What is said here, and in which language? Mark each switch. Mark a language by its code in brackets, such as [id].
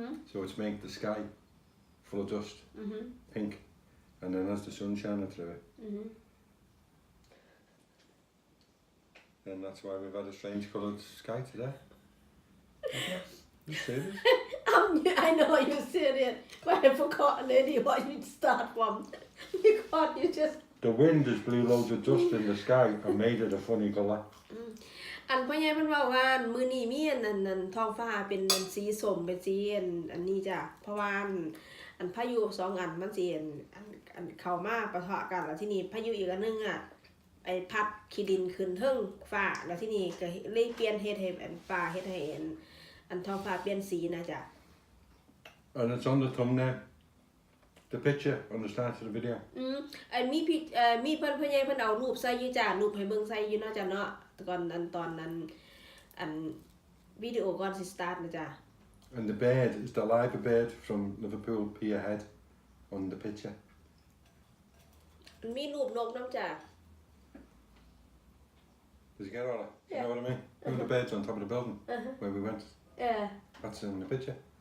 [en] So it's made the sky full of dust, pink, and then as the sun shining through it, and that's why we've had a strange coloured sky today. You serious? I know you said it but I forgot already what you start from because you just The wind has blew loads of dust in the sky and made it a funny colour. [tts] อันพ่อใหญ่เพิ่นว่ามื้อนี้มีอันท้องฟ้าเป็นสีส้มเป็นสีอันนี้จ้ะเพราะว่าอันพายุ2อันมันสิอันเข้ามาปะทะกันแล้วทีนี้พายุอีกอันนึงอ่ะไอ้พัดขี้ดินขึ้นเทิงฟ้าแล้วทีนี้ก็เลยเปลี่ยนเฮ็ดให้อันฟ้าเฮ็ดให้อันท้องฟ้าเปลี่ยนสีนะจ้ะ [en] And it's on the thumbnail, the picture on the start of the video. [tts] อันมีเพิ่นพ่อใหญ่เพิ่นเอารูปใส่อยู่จ้ะรูปให้เบิ่งใส่อยู่เนาะจ้ะเนาะตอนนั้นอันวิดีโอก่อนสิสตาร์ทนะจ้ะ [en] And the bird is the live bird from Liverpool Pier Head on the picture. [tts] มีรูปนกนำจ้ะ [en] Did you get all that? Yeah. You know what I mean? You know the birds on top of the building where we went? Yeah. That's in the picture.